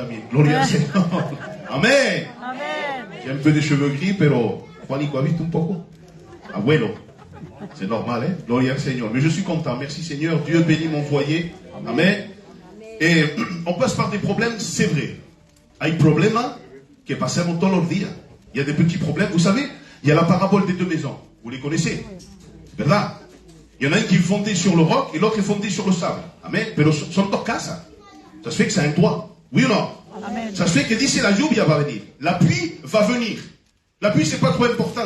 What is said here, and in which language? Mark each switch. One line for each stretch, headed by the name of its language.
French: Gloria al Seigneur. Amen. Amen. J'ai un peu de cheveux gris,
Spanish: pero Juanico ha visto un poco.
French: Abuelo. C'est normal, hein? Gloria al Seigneur. Mais je suis content. Merci Seigneur. Dieu bénit mon foyer. Amen. Et on passe par des problèmes, c'est vrai.
Spanish: Hay problemas que pasamos todos los días.
French: Il y a des petits problèmes. Vous savez, il y a la parabole des 2 maisons. Vous les connaissez? ¿Verdad? Il y en a un qui est fondé sur le roc et l'autre est fondé sur le sable. Amen.
Spanish: Pero son 2 casas.
French: Ça se fait que c'est un toit. Oui ou non? Amen. Ça se fait que
Spanish: dice la lluvia va venir.
French: La pluie va venir. La pluie, c'est pas trop important.